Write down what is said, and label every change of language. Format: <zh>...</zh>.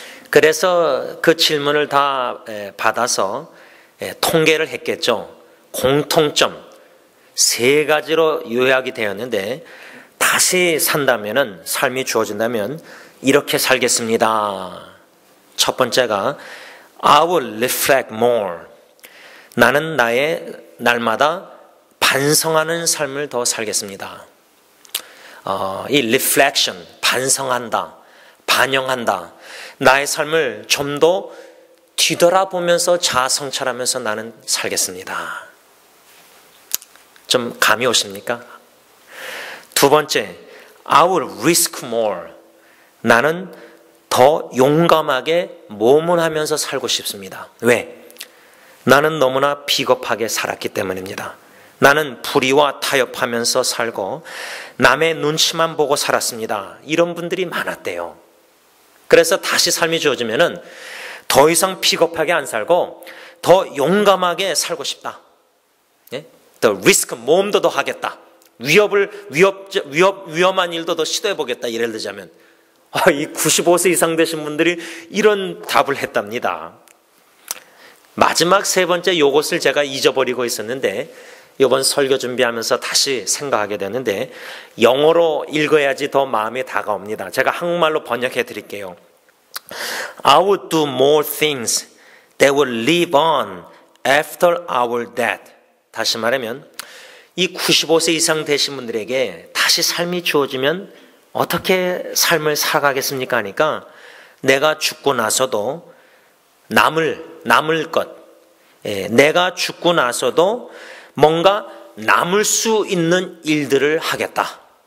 <ko>그래서 그 질문을 다 받아서 통계를 했겠죠. 공통점 3가지로 요약이 되었는데, 다시 산다면은, 삶이 주어진다면 이렇게 살겠습니다. 첫 번째가</ko> <en>I will reflect more.</en> <ko>나는 나의 날마다 반성하는 삶을 더 살겠습니다. 이 reflection, 반성한다, 반영한다. 나의 삶을 좀 더 뒤돌아보면서 자아성찰하면서 나는 살겠습니다. 좀 감이 오십니까? 두 번째,</ko> <en>I will risk more.</en> <ko>나는 더 용감하게 모험하면서 살고 싶습니다. 왜? 나는 너무나 비겁하게 살았기 때문입니다. 나는 불의와 타협하면서 살고 남의 눈치만 보고 살았습니다. 이런 분들이 많았대요. 그래서 다시 삶이 주어지면은 더 이상 비겁하게 안 살고 더 용감하게 살고 싶다. 더 리스크, 모험도 더 하겠다. 위험한 일도 더 시도해 보겠다. 예를 들자면 이 95세 이상 되신 분들이 이런 답을 했답니다. 마지막 3번째, 요것을 제가 잊어버리고 있었는데 이번 설교 준비하면서 다시 생각하게 되는데, 영어로 읽어야지 더 마음에 다가옵니다. 제가 한국말로 번역해 드릴게요.</ko> <en>I would do more things that will live on after our death.</en> <ko>다시 말하면 이 95세 이상 되신 분들에게 다시 삶이 주어지면 어떻게 삶을 살아가겠습니까? 하니까 내가 죽고 나서도 남을 것, 내가 죽고 나서도 뭔가 남을 수 있는 일들을 하겠다.</ko>